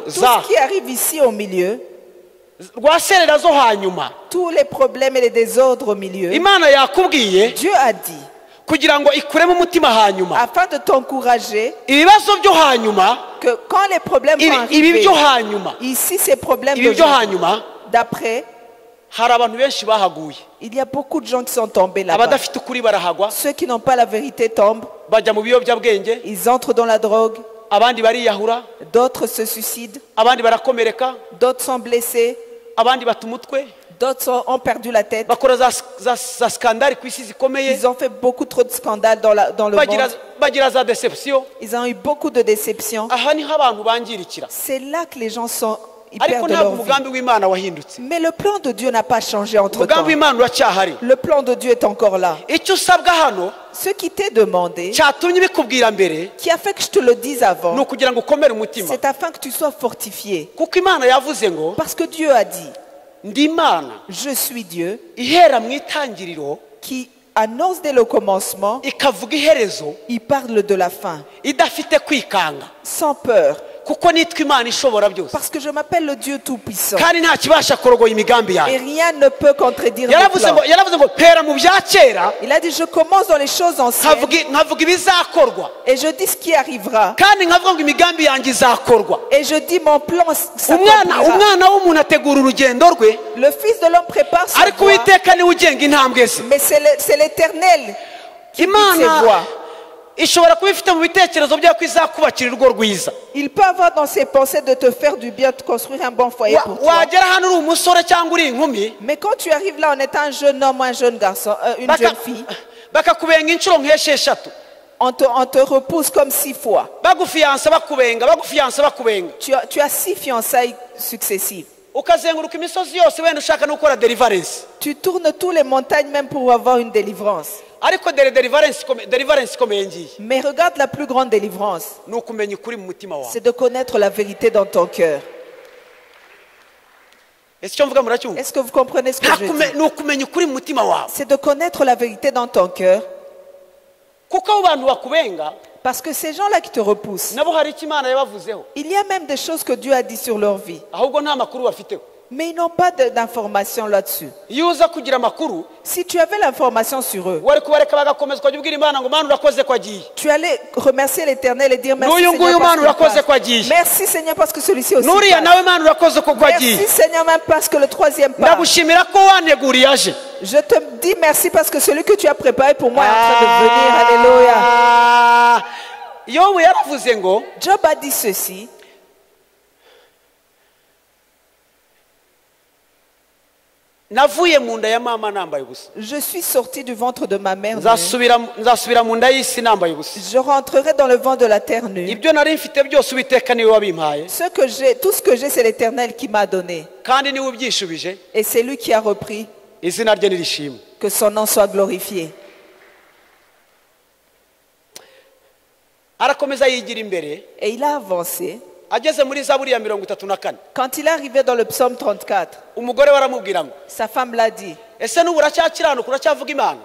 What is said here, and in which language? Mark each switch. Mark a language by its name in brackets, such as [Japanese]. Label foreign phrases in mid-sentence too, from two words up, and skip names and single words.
[French] Tout ce qui arrive ici au milieu, [Kinyarwanda] rwaserera zo hanyuma, [French] tous les problèmes et les désordres au milieu, [Kinyarwanda] Imana yakubwiye [French] Dieu a dit, [Kinyarwanda] kugira ngo ikuremo umutima hanyuma, [French] afin de t'encourager, [Kinyarwanda] ibibazo byo hanyuma, [French] que quand les problèmes vont [Kinyarwanda] ibi [French] arriver, [Kinyarwanda] byo hanyuma, [French] ici ces problèmes [Kinyarwanda] ibi byo [French] d'aujourd'hui, [Kinyarwanda] hanyuma, [French] d'après, [Kinyarwanda] hari abantu benshi bahaguye, [French] il y a beaucoup de gens qui sont tombés là-bas. [Kinyarwanda] abadafite ukuri barahagwa, [French] Ceux qui n'ont pas la vérité tombent, [Kinyarwanda] bajya mu biyobyabwenge, [French] ils entrent dans la drogue, [Kinyarwanda] abandi bariyahura, [French] d'autres se suicident, [Kinyarwanda] abandi barakomereka, [French] d'autres sont blessés, [Kinyarwanda] abandi bata umutwe, [French] d'autres ont perdu la tête. [Kinyarwanda] bakora za skandari ku isi zikomeye, [French] Ils ont fait beaucoup trop de scandales dans le monde. [Kinyarwanda] bagira za deception. [French] Ils ont eu beaucoup de déceptions. [Kinyarwanda] Aha niho abantu bangirikira, [French] C'est là que les gens ils [Kinyarwanda] ariko [French] perdent [Kinyarwanda] ntabwo [French] leur vie. [Kinyarwanda] umugambi w'Imana wahindutse. [French] Mais le plan de Dieu n'a pas changé entre temps. [Kinyarwanda] Umugambi w'Imana uracyahari. [French] Le plan de Dieu est encore là. [Kinyarwanda] Icyo usabwa hano [French] Ce qui t'est demandé, [Kinyarwanda] cyatumye bikubwira mbere [French] qui a fait que je te le dise [Kinyarwanda] ni [French] avant, [Kinyarwanda] ukugira ngo ukomere umutima, [French] c'est afin que tu sois fortifié. [Kinyarwanda] kuko Imana yavuze ngo [French] Parce que Dieu a dit, [Kinyarwanda] ndi Imana [French] je suis Dieu, [Kinyarwanda] ihera mu itangiriro [French] qui annonce dès le commencement, [Kinyarwanda] ikavuga iherezo [French] il parle de la fin, [Kinyarwanda] idafite kwikanga, [French] sans peur. [Kinyarwanda] kuko nitwa Imana ishobora byose, [French] Parce que je m'appelle le Dieu Tout-Puissant. [Kinyarwanda] kandi nta kibasha kurogoya imigambi [French] Et [Kinyarwanda] yawe. [French] rien ne peut contredire mes [Kinyarwanda] Yaravuze [French] plans. [Kinyarwanda] ngo mpera mu bya kera [French] Il a dit, je commence dans les choses anciennes [Kinyarwanda] nkavuga ibizakorwa, [French] et je dis ce qui arrivera. [Kinyarwanda] kandi nkavuga ngo imigambi yanjye izakorwa. [French] Et je dis mon plan s'accomplira. [Kinyarwanda] umwana w'umuntu ategura urugendo rwe, [French] Le Fils de l'homme prépare son [Kinyarwanda] ariko [French] voie, [Kinyarwanda] Uwiteka niwe ugenga intambwe ze. [French] mais c'est l'Éternel qui dictent ses voies. [Kinyarwanda] ishobora kuba ifite mu bitekerezo byawe ko izakubakira urugo rwiza. [French] Il peut avoir dans ses pensées de te faire du bien, de construire un bon foyer pour toi. [Kinyarwanda] wagera hano uri umusore cyangwa uri inkumi, [French] Mais quand tu arrives là en étant un jeune homme ou un jeune garçon, une jeune fille, [Kinyarwanda] bakakubenga inshuro nk'esheshatu, [French] on te repousse comme 6 fois. [Kinyarwanda] bagufiyansa bakubenga, bagufiyansa bakubenga, [French] Tu as 6 fiançailles successives. [Kinyarwanda] ukazenguruka imisozi yose wenda ushaka no gukora deliverance. [French] Tu tournes toutes les montagnes même pour avoir une délivrance. [Kinyarwanda] ariko deliverance ikomeye ngiye [French] Mais regarde la plus grande délivrance. [Kinyarwanda] ni ukumenya ukuri mu mutima wawe. [French] C'est de connaître la vérité dans ton cœur. [Kinyarwanda] ese icyo mvuga muracyumva? [French] Est-ce que vous comprenez ce que je dis? [Kinyarwanda] ni ukumenya ukuri mu mutima wawe, [French] C'est de connaître la vérité dans ton cœur. [Kinyarwanda] kuko abo bantu bakubenga [French] Parce que ces gens-là qui te repoussent, [Kinyarwanda] nabo hari icyo Imana yabavuzeho, [French] il y a même des choses que Dieu a dit sur leur vie. [Kinyarwanda] ahubwo nta makuru bafiteho. [French] Mais ils n'ont pas d'informations là-dessus. [Kinyarwanda] iyo uza kugira amakuru [French] Si tu avais l'information sur eux, [Kinyarwanda] wari kubareka bagakomeza ukajya ubwira Imana ngo Mana urakoze ko agiye, [French] tu allais remercier l'Éternel et dire merci [Kinyarwanda] n'uyu nguyu [French] Seigneur, [Kinyarwanda] Mana [French] parce [Kinyarwanda] urakoze [French] qu'il [Kinyarwanda] ko agiye, [French] passe. Merci Seigneur parce que celui-ci aussi [Kinyarwanda] n'uriya [French] passe. [Kinyarwanda] nawe Mana urakoze ko agiye, [French] Merci Seigneur même parce que le troisième passe. [Kinyarwanda] ndagushimira ko waneguriye aje. [French] Je te dis merci parce que celui que tu as préparé pour moi est en train de venir. Alléluia. [Kinyarwanda] Yobu yaravuze ngo [French] Job a dit ceci. [Kinyarwanda] navuye mu nda ya mama nambaye ubusa, [French] Je suis sorti du ventre de ma mère nue. [Kinyarwanda] nzasubira mu nda y'isi nambaye ubusa. [French] Je rentrerai dans le ventre de la terre nue. [Kinyarwanda] ibyo nari mfite byose Uwiteka niwe wabimpaye, [French] Tout ce que j'ai, c'est l'Éternel qui m'a donné. [Kinyarwanda] kandi niwe ubyishubije, [French] Et c'est lui qui a repris. [Kinyarwanda] izina rye nirishimwe. [French] Que son nom soit glorifié. [Kinyarwanda] arakomeza yigira imbere, [French] Et il a avancé. [Kinyarwanda] ageze muri Zaburi ya 34, [French] Quand il est arrivé dans le psaume 34, [Kinyarwanda] umugore waramubwira ngo [French] sa femme l'a dit. [Kinyarwanda] ese n'ubu uracyakiranuka uracyavuga Imana,